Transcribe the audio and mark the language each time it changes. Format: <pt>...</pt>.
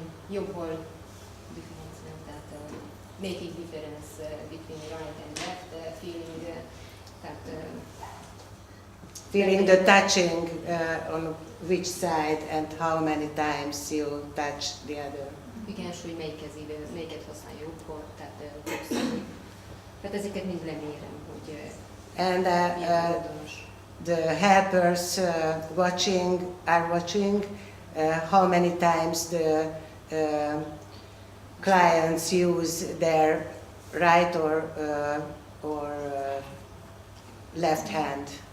<en>Jobbal difference, tehát making difference between right and left, feeling, tehát Feeling the touching on which side and how many times you touch the other.</en> <hu>igen, hogy melyiket használja jobbkor, tehát ezeket mind lemérem, hogy</hu> <en>And</en> <hu>milyen oldalos.</hu> <en>the helpers are watching how many times the clients use their right or left hand.</en>